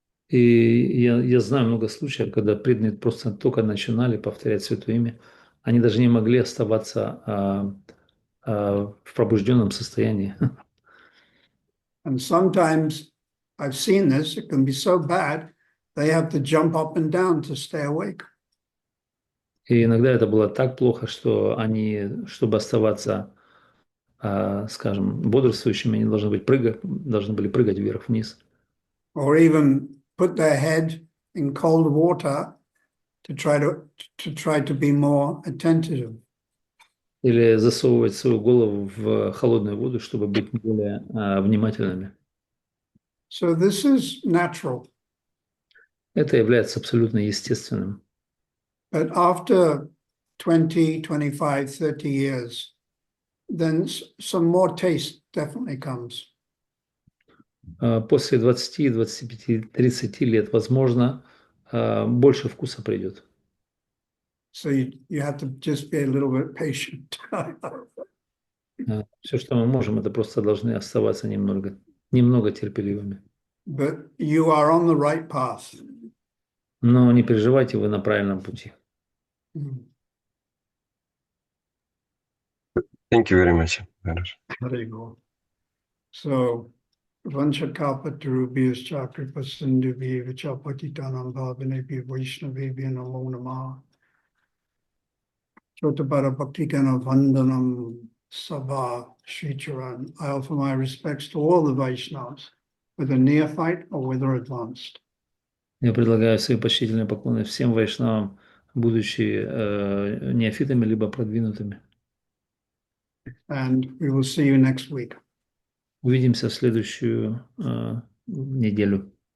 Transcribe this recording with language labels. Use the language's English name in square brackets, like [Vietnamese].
[Russian] И я знаю много случаев, когда преданные просто только начинали повторять Святое Имя, они даже не могли оставаться в пробужденном состоянии. [English] And sometimes I've seen this, it can be so bad, they have to jump up and down to stay awake. [Russian] И иногда это было так плохо, что они, чтобы оставаться, скажем, бодрствующими, они должны были прыгать вверх-вниз. [English] Or even put their head in cold water to try to be more attentive. [Russian] Или засовывать свою голову в холодную воду, чтобы быть более внимательными. [English] So this is natural. [Russian] Это является абсолютно естественным. [English] But after 20, 25, 30 years, then some more taste definitely comes. [Russian] После 20, 25, 30 лет, возможно, больше вкуса придет. [English] So you have to just be a little bit patient. [Russian] Все, что мы можем, это просто должны оставаться немного терпеливыми. [English] But you are on the right path. [Russian] Но не переживайте, вы на правильном пути. [English] Thank you very much. There you go. So, [Sanskrit] Vanchakapatarubhyas Chakripasindubhi Vichapatitanam Bhavanebhi Vaishnavibhi Namo Namah Chotabara Bhaktikana Vandanam Sabha Sricharan. [English] I offer my respects to all the Vaishnavas, whether neophyte or whether advanced. [Russian] Я предлагаю свои почтительные поклоны всем вайшнавам, будучи неофитами либо продвинутыми. [English] And we will see you next week. [Russian] Увидимся в следующую неделю.